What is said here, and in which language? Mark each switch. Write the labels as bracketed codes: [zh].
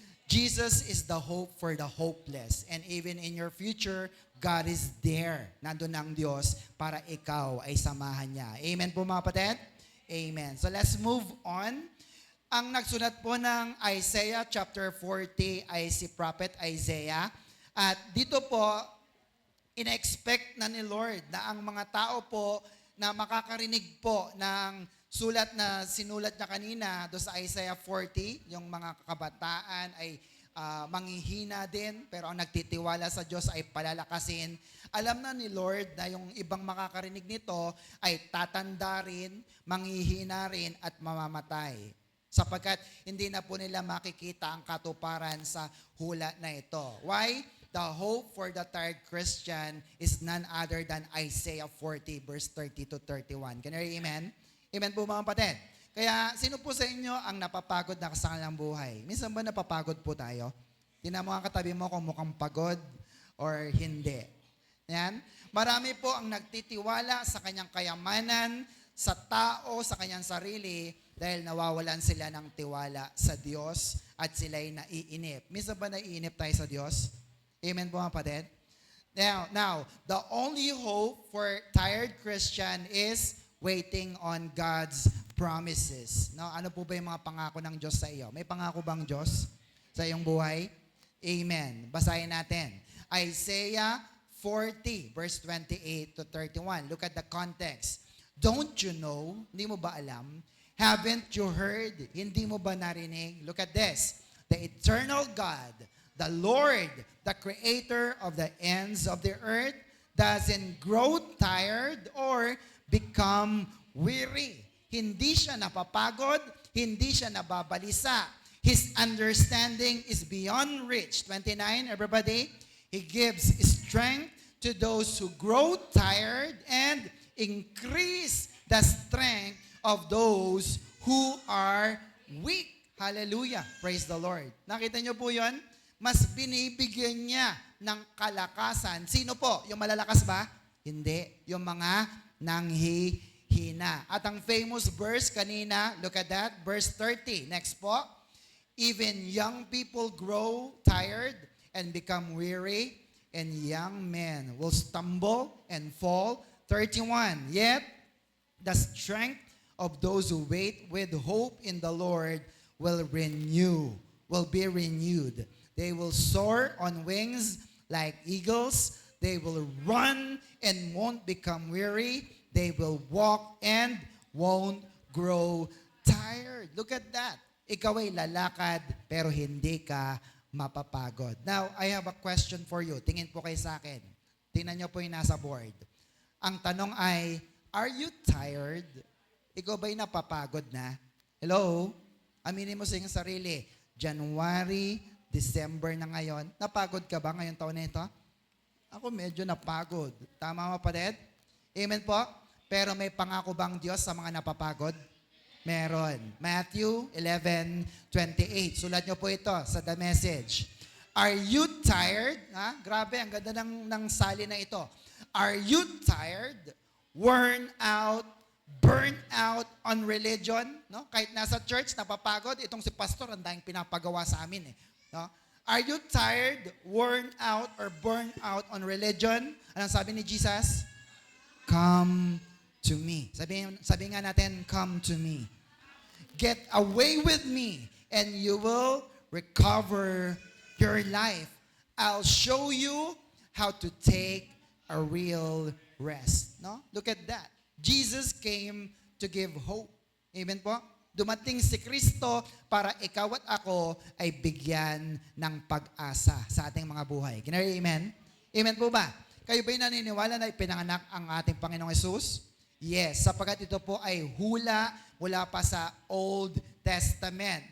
[en] Jesus is the hope for the hopeless. And even in your future, God is there. [tl] Nandun ang Diyos para ikaw ay samahan niya. Amen po mga kapatid? Amen. [en] So let's move on. [tl] Ang nagsulat po ng Isaiah chapter 40 ay si Prophet Isaiah. At dito po, ina-expect na ni Lord na ang mga tao po na makakarinig po ng sulat na sinulat niya kanina do sa Isaiah 40, yung mga kabataan ay manghihina din, pero ang nagtitiwala sa Diyos ay palalakasin. Alam na ni Lord na yung ibang makakarinig nito ay tatanda rin, manghihina rin at mamamatay. Sapagkat hindi na po nila makikita ang katuparan sa hula na ito. [en] Why? The hope for the tired Christian is none other than Isaiah 40 verse 30 to 31. Can you hear amen? [tl] Amen po mga kapatid. Kaya sino po sa inyo ang napapagod na sa kanilang buhay? Minsan ba napapagod po tayo? Tingnan mo ang katabi mo kung mukhang pagod or hindi. Yan. Marami po ang nagtitiwala sa kanyang kayamanan, sa tao, sa kanyang sarili dahil nawawalan sila ng tiwala sa Diyos at sila'y naiinip. Minsan ba naiinip tayo sa Diyos? Amen po mga kapatid. [en] Now, the only hope for tired Christian is waiting on God's promises. [tl] No, ano po ba yung mga pangako ng Diyos sa iyo? May pangako bang Diyos sa iyong buhay? Amen. Basahin natin. Isaiah 40 verse 28 to 31. [en] Look at the context. Don't you know? [tl] Hindi mo ba alam? [en] Haven't you heard? [tl] Hindi mo ba narinig? [en] Look at this. The eternal God, the Lord, the creator of the ends of the earth, doesn't grow tired or become weary. [tl] Hindi siya napapagod, hindi siya nababalisa. [en] His understanding is beyond reach. 29, everybody. He gives strength to those who grow tired and increase the strength of those who are weak. Hallelujah. Praise the Lord. [tl] Nakita niyo po yun? Mas binibigyan niya ng kalakasan. Sino po? Yung malalakas ba? Hindi. Yung mga nanghihina. At ang famous verse kanina, [en] look at that, [tl] verse 30. Next po. [en] Even young people grow tired and become weary, and young men will stumble and fall. 31. Yet, the strength of those who wait with hope in the Lord will be renewed. They will soar on wings like eagles. They will run and won't become weary. They will walk and won't grow tired. Look at that. [tl] Ikaw ay lalakad pero hindi ka mapapagod. [en] Now, I have a question for you. [tl] Tingin po kayo sa akin. Tingnan niyo po yung nasa board. Ang tanong ay, [en] are you tired? [tl] Ikaw ba'y napapagod na? Hello? Aminin mo sa iyong sarili. January, December na ngayon. Napagod ka ba ngayong taon na ito? Ako medyo napagod. Tama mo, kapatid? Amen po? Pero may pangako bang Diyos sa mga napapagod? Meron. Matthew 11:28. Sulat nyo po ito sa The Message. [en] Are you tired? [tl] Ha? Grabe, ang ganda ng sali na ito. [en] Are you tired? Worn out? Burnt out on religion? No? [tl] Kahit nasa church, napapagod. Itong si pastor, ang daing pinapagawa sa amin. No? [en] Are you tired, worn out, or burned out on religion? [tl] Anong sabi ni Jesus? [en] Come to me. [tl] Sabi nga natin, [en] come to me. Get away with me, and you will recover your life. I'll show you how to take a real rest. No? Look at that. Jesus came to give hope. [tl] Amen po? Dumating si Kristo para ikaw at ako ay bigyan ng pag-asa sa ating mga buhay. [en] Can I hear amen? [tl] Amen po ba? Kayo ba'y naniniwala na ipinanganak ang ating Panginoong Hesus? Yes, sapagkat ito po ay hula mula pa sa Old Testament.